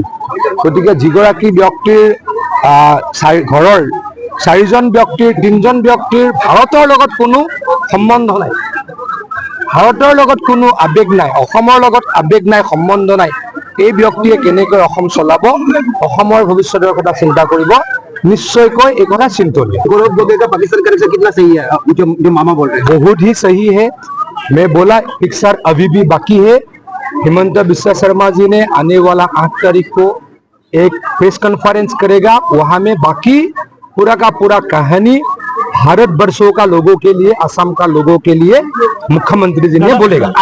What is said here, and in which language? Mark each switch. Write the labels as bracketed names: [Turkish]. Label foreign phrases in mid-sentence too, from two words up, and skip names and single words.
[Assamese] গতিকে যিগৰাকী ব্যক্তিৰ ঘৰৰ 4জন ব্যক্তিৰ 3জন ব্যক্তিৰ ভাৰতৰ লগত কোনো সম্বন্ধ নাই, ভাৰতৰ লগত কোনো আৱেগ নাই, অসমৰ লগত আৱেগ নাই, সম্বন্ধ নাই, এই ব্যক্তিয়ে কেনেকৈ অসম চলাব, অসমৰ ভৱিষ্যতৰ কথা চিন্তা কৰিব, নিশ্চয়কৈ এক কথা চিন্তনীয়। [Hindi] गौरव गगৈ का पाकिस्तान कनेक्शन कितना सही है जो मामा बोल रहे हैं? बहुत ही सही है। मैं बोला पिक्चर अभी भी बाकी है। हिमंत बिस्वा शर्मा जी ने आने वाला 8 तारीख को एक [English] press conference [Hindi] करेगा, वहां में बाकी पूरा का पूरा कहानी भारत वर्षों का लोगों के लिए, असम का लोगों के लिए मुख्यमंत्री जी ने बोलेगा।